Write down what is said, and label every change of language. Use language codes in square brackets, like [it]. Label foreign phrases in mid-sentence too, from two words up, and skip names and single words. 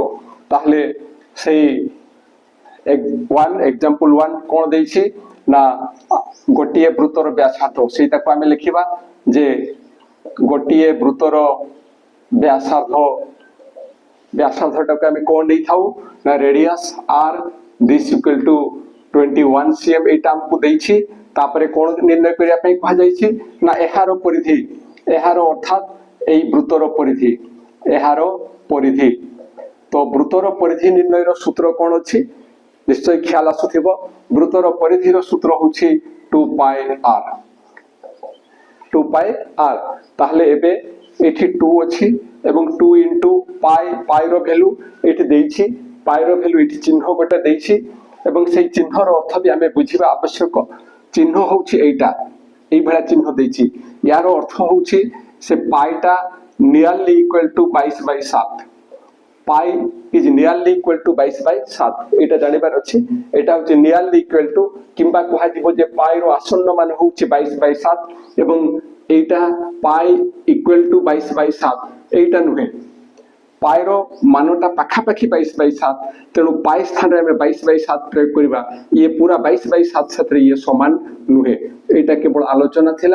[or] ତାହାଲେ ସେହି ଏଗ୍ଜାମ୍ପଲ 1 କଣ ଦେଇଛି ନା ଗୋଟିଏ ବୃତ୍ତର ବ୍ୟାସାର୍ଦ୍ଧ ସେଟା କୁ ଆମେ ଲେଖିବା ଯେ ଗୋଟିଏ ବୃତ୍ତର ବ୍ୟାସାର୍ଦ୍ଧଟା କୁ ଆମେ କଣ ଦେଇ ଥାଉ ନା [en] radius r this equal to 21 cm [or] ଏଟା ଆମକୁ ଦେଇଛି। ତାପରେ କଣ ନିର୍ଣ୍ଣୟ କରିବା ପାଇଁ କୁହାଯାଇଛି ନା ଏହାର ପରିଧି ଏହାର ଅର୍ଥାତ ଏଇ ବୃତ୍ତର ପରିଧି ଏହାର ପରିଧି। ତୋ ବୃତ୍ତର ପରିଧି ନିର୍ଣ୍ଣୟ ର ସୂତ୍ର କଣ ଅଛି ନିଶ୍ଚୟ ଖିଆଲ ଆସୁଥିବ। ବୃତ୍ତର ପରିଧି ର ସୂତ୍ର ହେଉଛି 2 ପାଇ r। ତାହାଲେ ଏବେ ଏଠି 2 ଅଛି ଏବଂ 2 into ପାଇ ର ଭାଲ୍ୟୁ ଏଠି ଦେଇଛି। ପାଇ ର ଭାଲ୍ୟୁ ଏଠି ଚିହ୍ନ ଗୋଟେ ଦେଇଛି ଏବଂ ସେଇ ଚିହ୍ନ ର ଅର୍ଥ ବି ଆମେ ବୁଝିବା ଆବଶ୍ୟକ। ଚିହ୍ନ ହେଉଛି ଏଟା ଏଇ ଭଳି ଚିହ୍ନ ଦେଇଛି ଯାର ଅର୍ଥ ହେଉଛି ସେ ପାଇଟା [en] nearly equal to 22/7 pi is nearly equal to 22/7 [or] ଏଟା ଜାଣିବାର ଅଛି। ଏଟା ହେଉଛି [en] nearly equal to [or] କିମ୍ବା କୁହାଯିବ ଯେ ପାଇ ର ଆସନ୍ନ ମାନ ହେଉଛି 22/7 ଏବଂ ଏଟା [en] pi equal to 22/7 [or] ଏଟା ନୁହେଁ ପାଇ ର ମାନଟା ପାଖାପାଖି 22/7 ତେଣୁ ପାଇ ସ୍ଥାନ ରେ 22/7 ପ୍ରୟୋଗ କରିବା। ଏ ପୁରା 22/7 ସାଥିରେ ଏ ସମାନ ନୁହେଁ ଏଟା କେବଳ ଆଲୋଚନା ଥିଲା।